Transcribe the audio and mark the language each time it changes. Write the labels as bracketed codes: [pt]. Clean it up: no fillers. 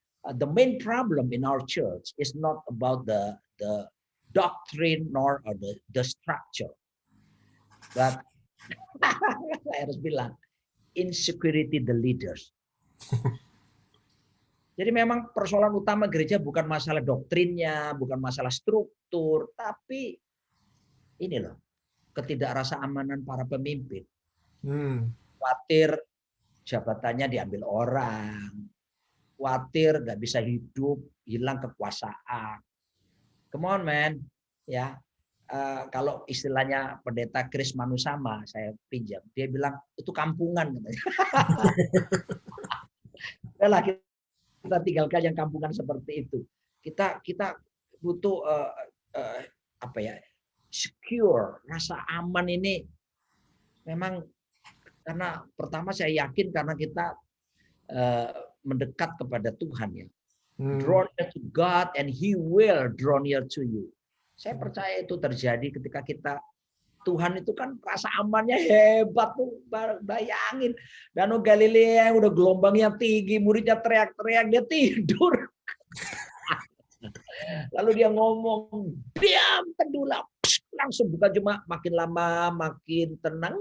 [en] The main problem in our church is not about the doctrine nor the structure, but [id] saya harus bilang [en] insecurity the leaders. [id] Jadi memang persoalan utama gereja bukan masalah doktrinnya, bukan masalah struktur, tapi ini loh, ketidakrasa-amanan para pemimpin. Khawatir jabatannya diambil orang, khawatir nggak bisa hidup, hilang kekuasaan. [en] Come on man, [id] ya. Kalau istilahnya pendeta Chris Manusama saya pinjam, dia bilang itu kampungan katanya. Kita tinggalkan yang kampungan seperti itu. Kita butuh secure, rasa aman ini memang karena pertama saya yakin karena kita mendekat kepada Tuhan ya. [en] Draw near to God and He will draw near to you. [id] Saya percaya itu terjadi ketika kita, Tuhan itu kan rasa amannya hebat tuh, bayangin. Danau Galilea yang udah gelombangnya tinggi, muridnya teriak-teriak, dia tidur. Lalu dia ngomong, diam, tenggelam. Langsung bukan cuma makin lama, makin tenang.